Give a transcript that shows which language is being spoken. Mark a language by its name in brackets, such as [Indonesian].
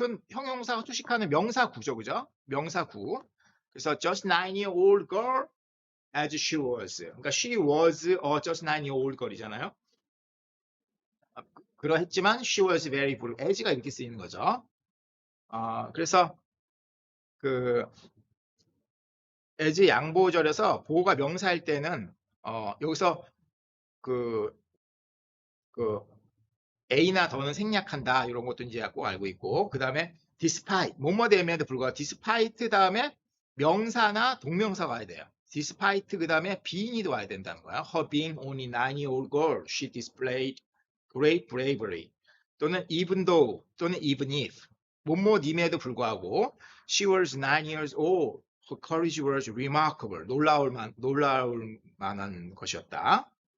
[Korean] 형용사가 수식하는 명사 구죠, 그죠? 명사 구. 그래서 [English] just 9-year-old girl as she was. 그러니까 she was a just 9-year-old girl이잖아요. [Korean] 그러했지만 [English] she was very brave. [Korean] as가 이렇게 쓰이는 거죠. 그래서 as 양보절에서 보호가 명사일 때는 여기서 A나 더는 생략한다 이런 것도 이제 꼭 알고 있고 그 다음에 despite 뭐뭐됨에도 불구하고 despite 다음에 명사나 동명사가 와야 돼요. despite 그 다음에 being이도 와야 된다는 거야. [English] Her being only 9-year-old girl, she displayed great bravery. 또는 even though 또는 even if [Korean] 뭐뭐임에도 불구하고 [English] she was 9 years old. Her courage was remarkable. [Korean] 놀라울 만한 것이었다.